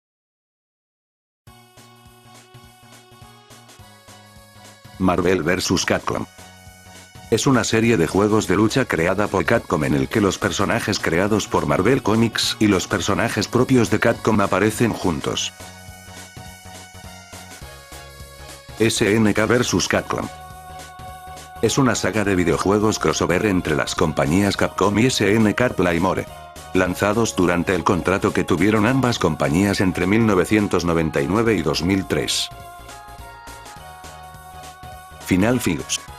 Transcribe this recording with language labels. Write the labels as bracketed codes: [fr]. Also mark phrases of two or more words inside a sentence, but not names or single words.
[es] Marvel vs. Capcom. Es una serie de juegos de lucha creada por Capcom en el que los personajes creados por Marvel Comics y los personajes propios de Capcom aparecen juntos. SNK vs. Capcom. Es una saga de videojuegos crossover entre las compañías Capcom y SNK Playmore. Lanzados durante el contrato que tuvieron ambas compañías entre 1999 y 2003. Final Fights.